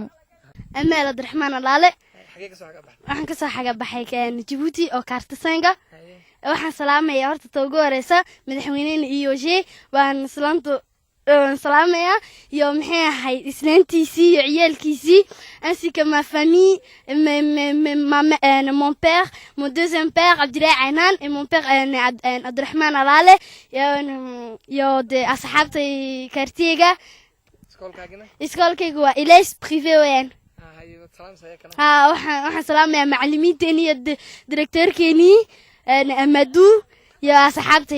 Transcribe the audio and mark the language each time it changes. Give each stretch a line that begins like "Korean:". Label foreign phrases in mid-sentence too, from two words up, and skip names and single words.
Somali: Amaal Abdiraxmaan Alaale waxaan ka soo xagaabaxay Jabuuti oo kaartasanka waxaan salaamayaa horta toogo horeysa madaxweynaha EOJ waan salaamaya iyo maxay ahayd isnaantiisii iyo ciyaalkiisii
French: ainsi que ma famille mon père mon deuxième père Abdullaahi Caynaan et mon père Abdiraxmaan Alaale
Somali: iyo de asxaabtay kartiga iskoolkayga waa Ilays privé weyn waxaan salaamayaa macallimiinteeni iyo directeurkeeni Amadou iyo asxaabtay